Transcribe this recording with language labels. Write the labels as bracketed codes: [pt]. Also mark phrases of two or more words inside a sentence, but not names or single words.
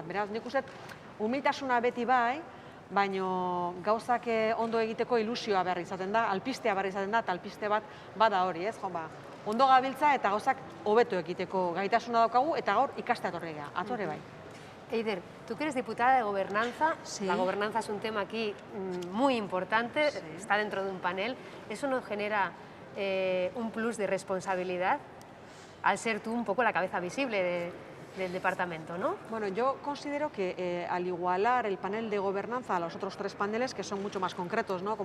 [eu] Beraz, nik uste humiltasuna beti bai, baino gauzak ondo egiteko ilusioa behar izaten da, alpistea behar izaten da, eta alpiste bat bada hori, ez? Ondo gabiltza eta gauzak hobeto egiteko gaitasuna daukagu eta gaur ikastea etorri geha, atore bai. [es] Eider, tú que eres diputada de gobernanza, la gobernanza es un tema aquí muy importante, está dentro de un panel, ¿eso no genera un plus de responsabilidad al ser tú un poco la cabeza visible del departamento, ¿no? Bueno, yo considero que al igualar el panel de gobernanza a los otros 3 paneles, que son mucho más concretos, ¿no?